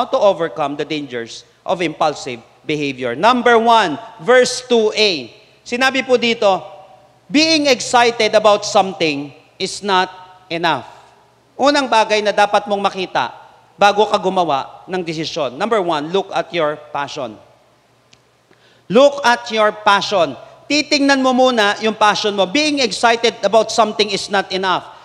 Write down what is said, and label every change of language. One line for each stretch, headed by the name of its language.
English: How to overcome the dangers of impulsive behavior. Number 1, verse 2a.
Filipino: Sinabi po dito,
English: being excited about something is not enough.
Filipino: Unang bagay na dapat mong makita bago ka gumawa ng desisyon.
English: Number 1, look at your passion. Look at your passion.
Filipino: Titingnan mo muna yung passion mo.
English: Being excited about something is not enough.